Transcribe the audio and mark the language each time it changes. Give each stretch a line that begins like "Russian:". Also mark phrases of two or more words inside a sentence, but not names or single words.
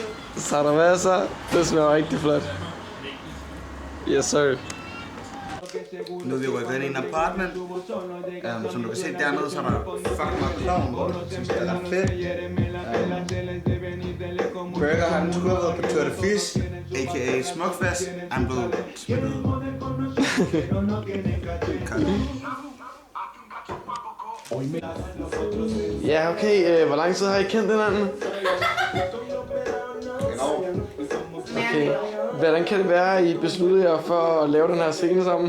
Spanish: Cerveza,
Danish: det smager rigtig flot.
English: Yes, sir.
Danish: Nu er vi rykket ind i en apartment. Som du kan se dernede, så er der fucking meget klovn, hvor det synes jeg er ret fedt. Burger har den skubbet på Tour de Fish, a.k.a. Smukfest. Han blev smittet. Ja, okay. Hvor lang tid har I kendt hinanden? Okay. Hvordan kan det være, at I besluttede jer for at lave den her scene sammen?